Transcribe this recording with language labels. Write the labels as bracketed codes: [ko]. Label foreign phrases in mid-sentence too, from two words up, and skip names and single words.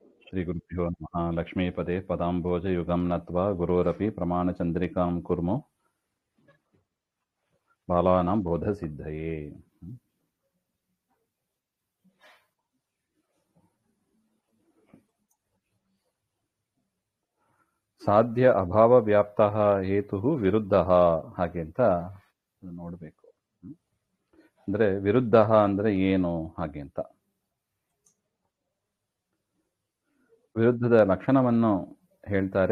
[sa] श्रीगुरुभ्यो नमः। लक्ष्मीपदे पदाम्बोजयुगं नत्वा गुरोरपि प्रमाणचन्द्रिकां कुर्मो बालानां बोधसिद्धये। ಸಾಧ್ಯ ಅಭಾವ ವ್ಯಾಪ್ತಃ ಹೇತುಃ ವಿರುದ್ಧಃ [kn] ಹಾಗೆ ಅಂತ ನೋಡಬೇಕು. ಅಂದ್ರೆ ವಿರುದ್ಧಃ ಅಂದ್ರೆ ಏನು ಹಾಗೆ ಅಂತ ವಿರುದ್ಧದ ಲಕ್ಷಣವನ್ನು ಹೇಳ್ತಾರೆ.